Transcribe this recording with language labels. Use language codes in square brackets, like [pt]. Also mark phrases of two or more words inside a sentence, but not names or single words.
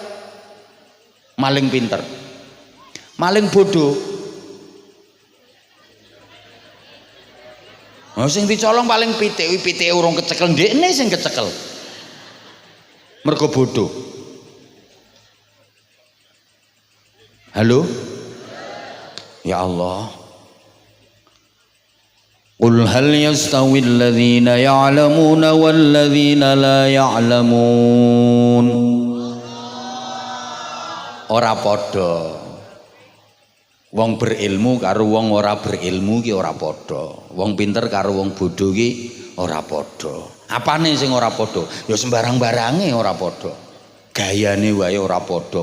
[jv] Maling pinter. Maling bodoh. Sing dicolong paling pitik urung kecekel ndekne sing kecekel. Mergo bodoh. Halo? [ar] يا الله. قل هل يستوي الذين يعلمون والذين لا يعلمون. [jv] Ora padha. Wong berilmu karo wong ora berilmu ki ora padha. Wong pinter karo wong bodoh ki ora padha. Apane sing ora padha? Ya sembarang-barange ora padha. Gayane wae ora padha.